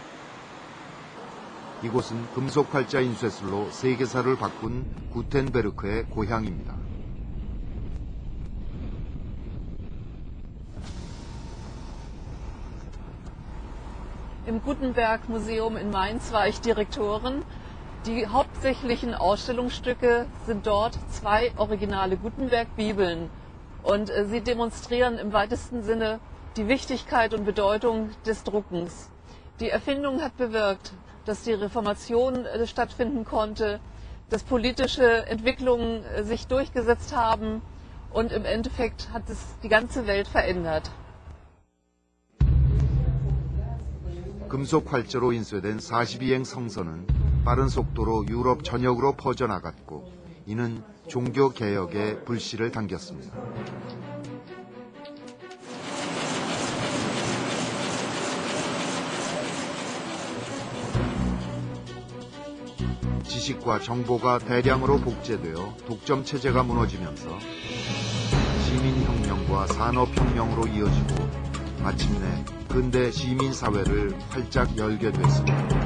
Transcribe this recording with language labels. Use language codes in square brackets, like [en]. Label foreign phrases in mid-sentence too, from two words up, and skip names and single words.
[ko] 이곳은 금속 활자 인쇄술로 세계사를 바꾼 구텐베르크의 고향입니다. [de] Im Gutenberg-Museum in Mainz war ich Direktorin. Die hauptsächlichen Ausstellungsstücke sind dort 2 originale Gutenberg-Bibeln. Und sie demonstrieren im weitesten Sinne die Wichtigkeit und Bedeutung des Druckens. Die Erfindung hat bewirkt, dass die Reformation stattfinden konnte, dass politische Entwicklungen sich durchgesetzt haben und im Endeffekt hat es die ganze Welt verändert. [ko] 금속 활자로 인쇄된 42행 성서는 빠른 속도로 유럽 전역으로 퍼져나갔고 이는 종교 개혁의 불씨를 당겼습니다. 지식과 정보가 대량으로 복제되어 독점 체제가 무너지면서 시민혁명과 산업혁명으로 이어지고 마침내 근대 시민사회를 활짝 열게 됐습니다.